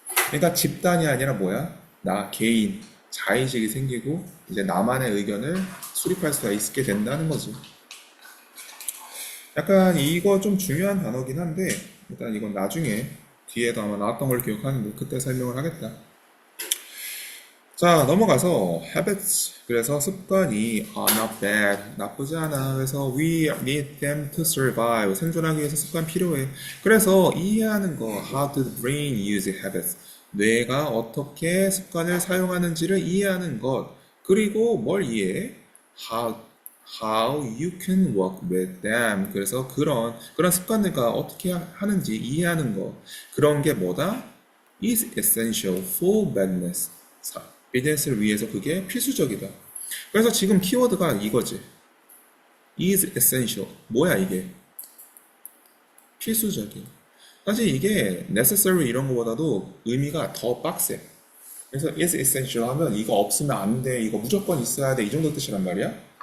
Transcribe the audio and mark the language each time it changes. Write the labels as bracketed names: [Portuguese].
[Korean] 그러니까 집단이 아니라 뭐야? 나 개인 자의식이 생기고 이제 나만의 의견을 수립할 수가 있게 된다는 거지. 약간 이거 좀 중요한 단어긴 한데 일단 이건 나중에 뒤에도 아마 나왔던 걸 기억하는데 그때 설명을 하겠다. 자, 넘어가서 habits. 그래서 습관이 [English] not bad. [Korean] 나쁘지 않아. [English] 그래서 we need them to survive. [Korean] 생존하기 위해서 습관 필요해. 그래서 이해하는 거 [English] how to brain use habits. [Korean] 뇌가 어떻게 습관을 사용하는지를 이해하는 것. 그리고 뭘 이해해? [English] How you can work with them. [Korean] 그래서 그런 습관들과 어떻게 하는지 이해하는 것. 그런 게 뭐다? [English] is essential for business. [Korean] 비즈니스를 위해서 그게 필수적이다. 그래서 지금 키워드가 이거지. [English] is essential. [Korean] 뭐야 이게? 필수적인. 사실 이게 necessary 이런 것보다도 의미가 더 빡세. 그래서 [English] is essential [Korean] 하면 이거 없으면 안 돼. 이거 무조건 있어야 돼. 이 정도 뜻이란 말이야.